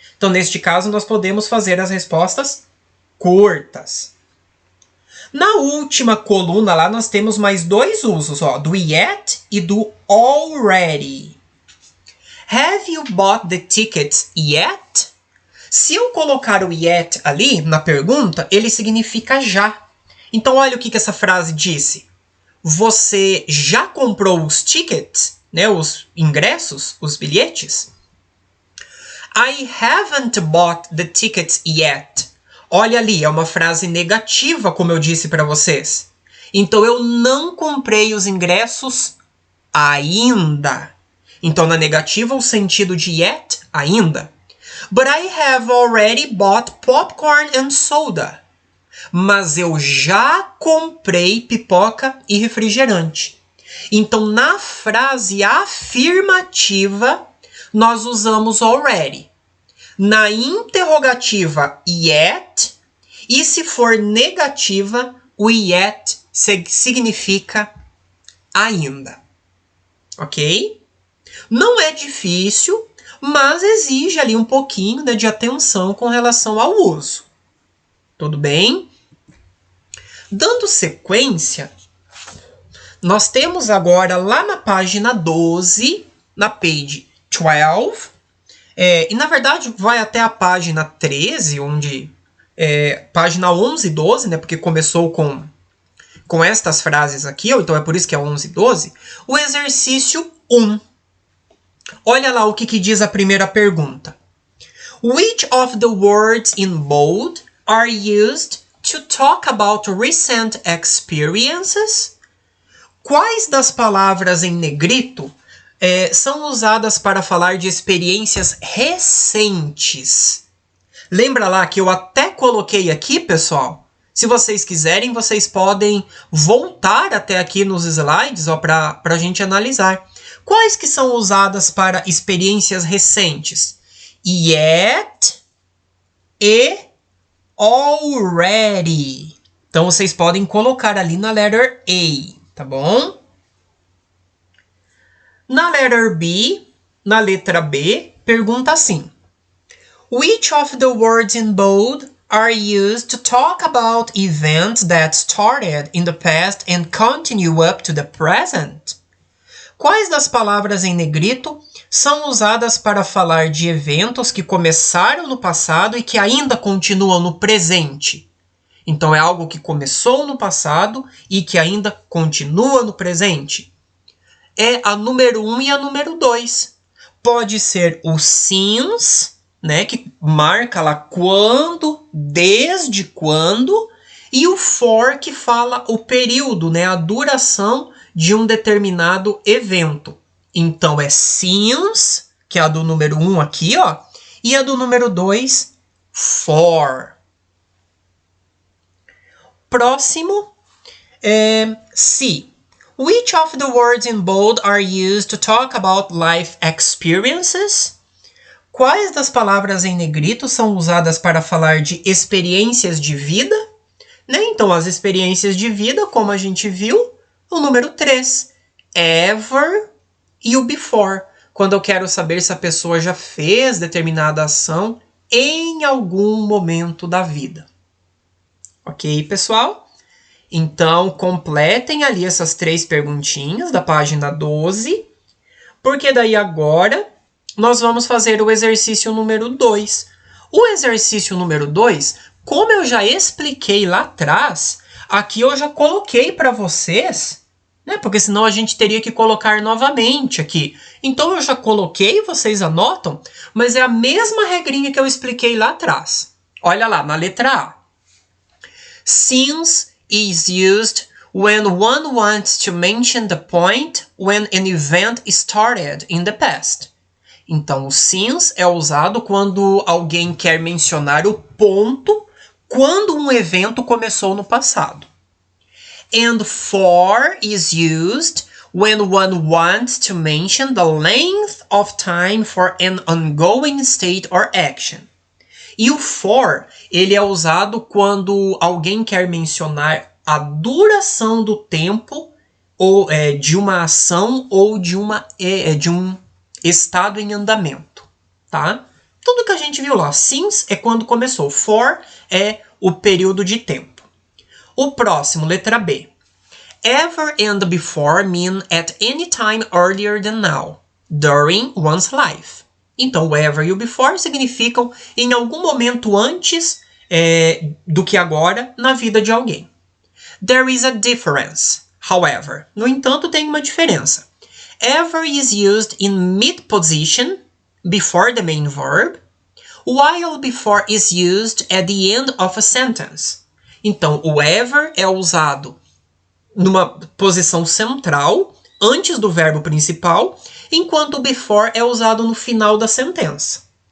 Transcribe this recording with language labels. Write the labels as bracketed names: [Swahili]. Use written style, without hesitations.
[Portuguese] Então, neste caso, nós podemos fazer as respostas curtas. Na última coluna lá, nós temos mais dois usos, ó, do yet e do already. [English] Have you bought the tickets yet? [Portuguese] Se eu colocar o yet ali na pergunta, ele significa já. Então, olha o que essa frase disse. Você já comprou os tickets, né, os ingressos, os bilhetes? [English] I haven't bought the tickets yet. [Portuguese] Olha ali, é uma frase negativa, como eu disse para vocês. Então, eu não comprei os ingressos ainda. Então, na negativa, o sentido de yet, ainda. [English] But I have already bought popcorn and soda. [Portuguese] Mas eu já comprei pipoca e refrigerante. Então, na frase afirmativa, nós usamos already. Na interrogativa, yet. E se for negativa, o yet significa ainda. Ok? Não é difícil, mas exige ali um pouquinho, né, de atenção com relação ao uso. Tudo bem? Dando sequência, nós temos agora lá na página 12, na page 12, e na verdade vai até a página 13, onde página 11 e 12, né, porque começou com estas frases aqui, então é por isso que é 11 e 12, o exercício 1. Olha lá o que diz a primeira pergunta. [English] Which of the words in bold are used to talk about recent experiences? [Portuguese] Quais das palavras em negrito são usadas para falar de experiências recentes. Lembra lá que eu até coloquei aqui, pessoal? Se vocês quiserem, vocês podem voltar até aqui nos slides para a gente analisar. Quais que são usadas para experiências recentes? Yet e already. Então, vocês podem colocar ali na letter A, tá bom? Na letter B, na letra B, pergunta assim. [English] Which of the words in bold are used to talk about events that started in the past and continue up to the present? [Portuguese] Quais das palavras em negrito são usadas para falar de eventos que começaram no passado e que ainda continuam no presente? Então, é algo que começou no passado e que ainda continua no presente. É a número 1 e a número 2. Pode ser o since, né, que marca lá quando, desde quando, e o for, que fala o período, né, a duração de um determinado evento. Então, é since, que é a do número 1 aqui, ó, e a do número 2, for. Próximo é se. [English] Which of the words in bold are used to talk about life experiences? [Portuguese] Quais das palavras em negrito são usadas para falar de experiências de vida? Né? Então, as experiências de vida, como a gente viu, o número 3. Ever e o before. Quando eu quero saber se a pessoa já fez determinada ação em algum momento da vida. Ok, pessoal? Então, completem ali essas 3 perguntinhas da página 12, porque daí agora nós vamos fazer o exercício número 2. O exercício número 2, como eu já expliquei lá atrás, aqui eu já coloquei para vocês, né? Porque senão a gente teria que colocar novamente aqui. Então eu já coloquei, vocês anotam, mas é a mesma regrinha que eu expliquei lá atrás. Olha lá, na letra A. [English] Since is used when one wants to mention the point when an event started in the past. [Portuguese] Então, o since é usado quando alguém quer mencionar o ponto quando um evento começou no passado. [English] And for is used when one wants to mention the length of time for an ongoing state or action. [Portuguese] E o for, ele é usado quando alguém quer mencionar a duração do tempo ou, de uma ação ou de um estado em andamento, tá? Tudo que a gente viu lá. Since é quando começou. For é o período de tempo. O próximo, letra B. [English] Ever and before mean at any time earlier than now, during one's life. [Portuguese] Então, o ever e o before significam em algum momento antes do que agora na vida de alguém. [English] There is a difference, however. [Portuguese] No entanto, tem uma diferença. [English] Ever is used in mid position, before the main verb, while before is used at the end of a sentence. [Portuguese] Então, o ever é usado numa posição central, antes do verbo principal, enquanto o before é usado no final da sentença.